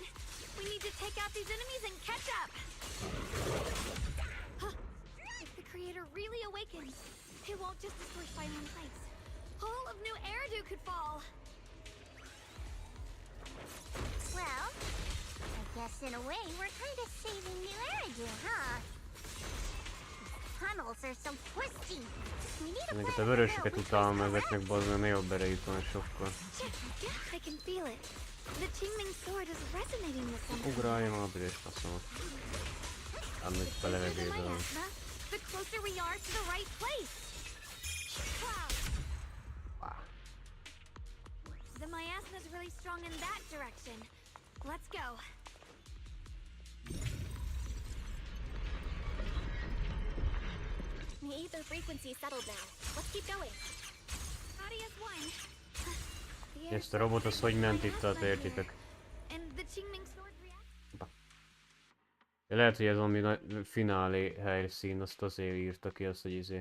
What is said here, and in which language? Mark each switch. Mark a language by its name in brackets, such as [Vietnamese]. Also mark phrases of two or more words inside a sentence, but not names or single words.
[English] We need to take out these enemies and catch up. If the Creator really awakens, it won't just destroy Silent Heights. All of New Eridu could fall. Well, I guess in a way we're kind of saving New Eridu, huh? These tunnels are so twisty. We need a [Hungarian] Ezeket a [English] plan to [Hungarian] vörösöket [English] build [Hungarian] utálom ezeknek, bazd meg, jobb erejük van sokkal. [English] Yeah, I can feel it. The Qingming sword is resonating with something. [Hungarian] Ugrálja már a büdös faszomat. Ám hogy be levegőbe van. [English] The closer we are to the right place. The miasma is really strong in that direction. Let's go. The ether frequency settled now. Let's keep going. Claudia's won. [Hungarian] Ezt a robot az hogy ment itt, tehát értitek? [English] And the Qingming sword reacts. [Hungarian] De lehet, hogy ez valami finálé helyszín, azt azért írta ki azt, hogy izé.